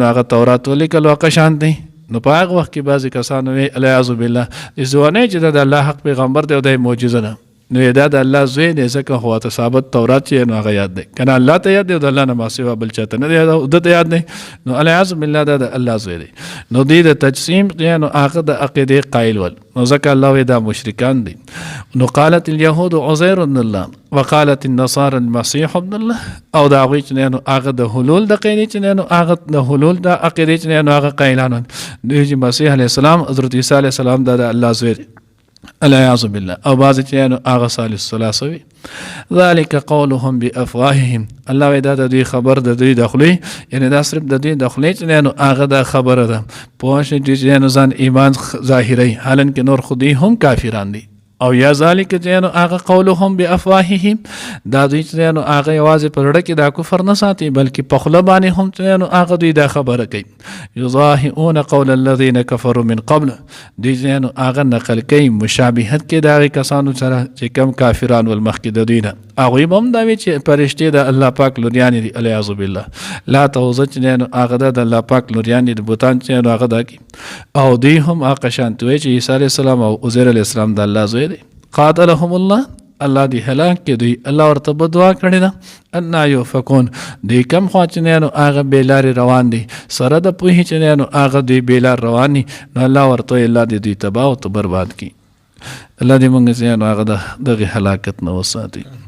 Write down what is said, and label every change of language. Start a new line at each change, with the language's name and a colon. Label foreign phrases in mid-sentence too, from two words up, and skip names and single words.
Pashto: نو هغه تورات ولیکلو هغه شان دی نو په هغه وخت کې بعضې کسانو وی
Arabic: الیاذ بالله
Pashto: د ځوانۍ چې د الله حق پیغمبر دی او د معجزه ده نو دا د الله زوی دی ځکه خو ته ثابت تورات چې نو هغه یاد دی کنه الله ته یاد دی او د الله نه ما سوا بل چاته نه دی د ته یاد دی نو
Arabic: الیاذ بالله
Pashto: دا د الله زوی دی نو دې د تجسیم نو هغه د عقیدې قایل ول نو ځکه الله وی دا مشرکان دي نو
Arabic: قالت اليهود عزير ابن الله وقالت النصارى المسيح ابن الله
Pashto: او دا وی چې نو هغه د حلول د قیدې چې نو هغه د حلول د عقیدې چې نو هغه قایلان دوی چې مسیح
Arabic: علیه السلام
Pashto: حضرت عیسی
Arabic: علیه السلام
Pashto: د الله زوی دی
Arabic: الیاذ بالله
Pashto: او بعض چې نو هغه
Arabic: ثالث ثلاثه
Pashto: وي
Arabic: ذلك قولهم بافواههم
Pashto: الله وی دا د دوی خبر د دوی دخلي یعنی دا صرف د دوی دخلي چې نو هغه د خبره ده پوه شئ چې نو ځان ایمان ظاهري حالانکه نور خودي هم کافران دي او یا ذالک چې نو هغه
Arabic: قولهم بافواههم
Pashto: دا دوی چې نو هغه یوازې په زړه کې دا کفر نه ساتي بلکې په خوله باندې هم چې نو هغه دوی دا خبره کوي
Arabic: یضاهئون قول الذین کفروا من قبل
Pashto: دوی چې نو هغه نقل کوي مشابهت کې د هغې کسانو سره چې کم کافران ول مخکې د دوی نه هغوی به هم دا وي چې فرشتې د الله پاک لوریانې دي
Arabic: الیاذ بالله
Pashto: لا تعوذ چې نو هغه د الله پاک لوریانې د بوتان چې نو هغه دا کوي او دوی هم هغه شانت وایي چې عیسی
Arabic: علیه السلام
Pashto: او عزیر
Arabic: علیه السلام
Pashto: د الله زوی دی
Arabic: قاتلهم الله
Pashto: الله دی هلاک کې دوی الله ورته بدعا کړې ده
Arabic: ان یؤفکون
Pashto: دوی کم خوا چې نو هغه بېلارې روان دي سره د پوهې چې نو هغه دوی بېلار روان دي نو الله ورته الله دې دوی تباه او برباد کړي الله دې موږ چې نو هغه دغه هلاکت نه وساتي